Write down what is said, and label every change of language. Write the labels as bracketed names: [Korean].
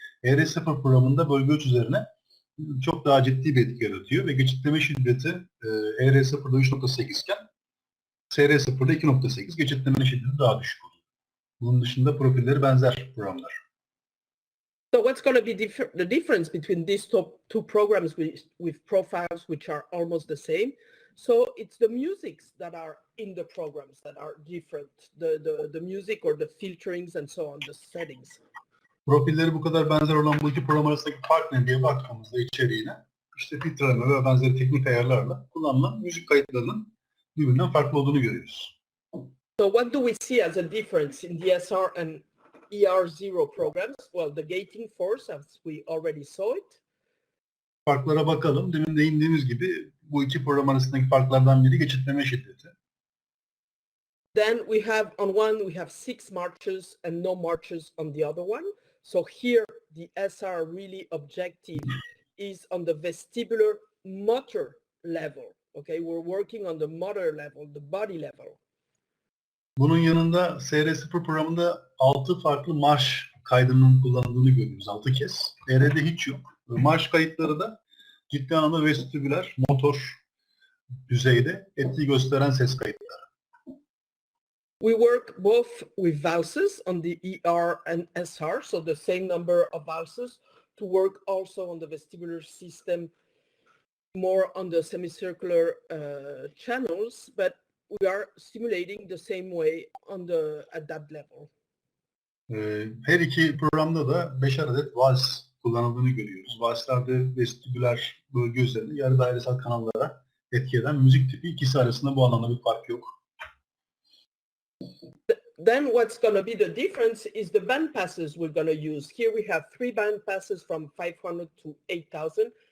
[Turkish] ER0 programında bölge ölçü üzerine çok daha ciddi bir etki yaratıyor ve geçitleme şiddeti ER0'da 3.8 iken SR0'da 2.8, geçitlemenin şiddeti daha düşük oluyor. Bunun dışında profilleri benzer programlar. [English] So what's going to be the difference between these two programs with profiles which are almost the same? So it's the musics that are in the programs that are different, the music or the filterings and so on, the settings. [Turkish] Profilleri bu kadar benzer olan bu iki program arasındaki fark ne diye baktığımızda içeriğine, işte filtreleme ve benzeri teknik ayarlarla kullanılan müzik kayıtlarının birbirinden farklı olduğunu görüyoruz. [English] So what do we see as a difference in the SR and ER0 programs? Well, the gating force, as we already saw it. [Turkish] Farklara bakalım. Demin değindiğimiz gibi bu iki program arasındaki farklardan biri geçitleme şiddeti. [English] Then we have on one, we have 6 marches and no marches on the other one. So here the SR really objective is on the vestibular motor level. Okay, we're working on the motor level, the body level. [Turkish] Bunun yanında SR0 programında 6 farklı marş kaydının kullanıldığını görüyoruz. 6 kez. ER'de hiç yok. Marş kayıtları da ciddi anlamda vestibüler, motor düzeyde etki gösteren ses kayıtları. [English] We work both with valses on the ER and SR, so the same number of valses, to work also on the vestibular system, more on the semicircular channels, but we are stimulating the same way at that level. [Turkish] Her iki programda da 5'er adet vals kullanıldığını görüyoruz. Valslerde vestibüler bölge üzerinde yarı dairesel kanallara etki eden müzik tipi, ikisi arasında bu anlamda bir fark yok. [English] Then what's going to be the difference is the band passes we're going to use. Here we have 3 band passes from 500 to 8,000,